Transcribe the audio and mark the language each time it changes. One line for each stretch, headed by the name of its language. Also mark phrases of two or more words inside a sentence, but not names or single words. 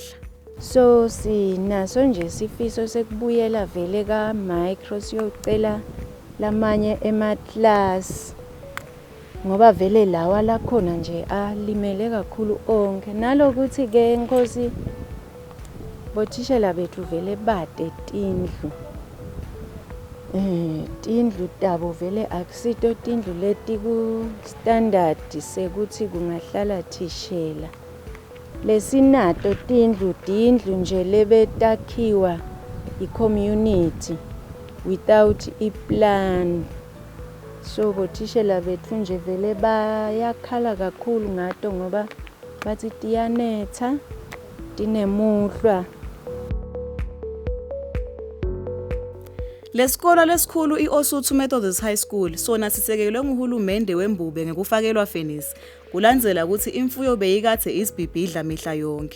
Swati: So sinaso nje sifiso sekubuyela vele ka micro siyocela lamanye emaclass ngoba vele lawa la khona nje alimele kakhulu onke nalokuthi ke inkosi bothishela bethu vele bade tindlu tindlu tabo vele akusito tindlu leti ku standard sekuthi kungahlala thishela lesinato tindlu nje lebetakhiwa i-
English: community without
Swati: i-plan. So bothishela bethu nje vele bayakhala kakhulu ngato ngoba bathi tiyanetha tinemuhlwa. Lesikole lesikhulu iOsuthu Methodist High School sona sisekelwe nguhulumende wembube ngekufakelwa fenisi kulandzela ukuthi imfuyo beyikathe isibhibhidla mihla yonke.